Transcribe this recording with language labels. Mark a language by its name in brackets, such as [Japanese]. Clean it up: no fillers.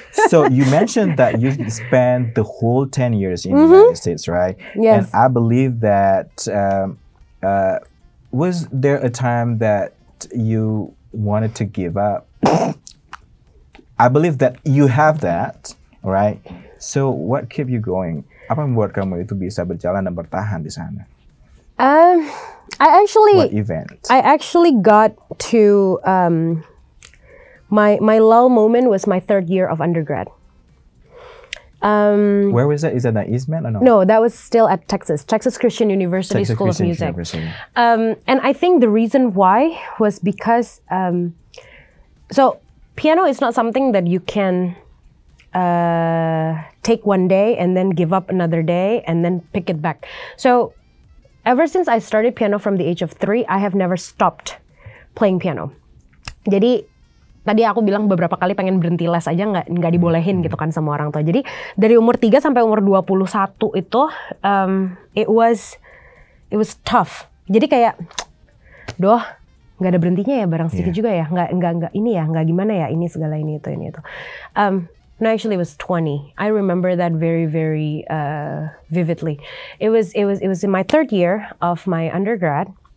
[English] So you mentioned that you spent the whole 10 years in the United States, right? Yes. And I believe that was there a time that you wanted to give up? I believe that you have that, right? So what kept you going? [Indonesian] Apa yang membuat kamu itu bisa berjalan dan bertahan di sana? [English] What event? I actually got to my lull moment was my 3rd year of undergrad. Where was that? Is that at Eastman or no? No, that was still at Texas Christian University School of Music. And I think the reason why was because so piano is not something that you can take one day and then give up another day and then pick it back. So ever since I started piano from the age of 3, I have never stopped playing piano. [Indonesian] Jadi tadi aku bilang beberapa kali pengen berhenti les aja nggak dibolehin gitu kan sama orang tua. Jadi dari umur 3 sampai umur 21 itu [English] it was tough. [Indonesian] Jadi kayak nggak ada berhentinya ya barang sedikit juga ya. Nggak ini ya, nggak gimana ya ini segala ini itu. [English] No, actually, it was 20. I remember that very, very vividly. It was in my 3rd year of my undergrad.